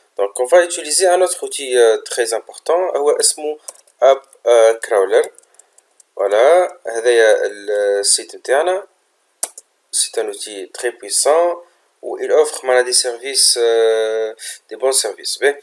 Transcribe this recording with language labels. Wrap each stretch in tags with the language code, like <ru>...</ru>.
<fr>Donc on va utiliser un autre outil très important,</fr> <ar>اسمه</ar> <fr>App Crawler.</fr> <ar>Voilà, هذا السيت نتاعنا.</ar> <fr>C'est un outil très puissant où il offre des services, des bons services.</fr>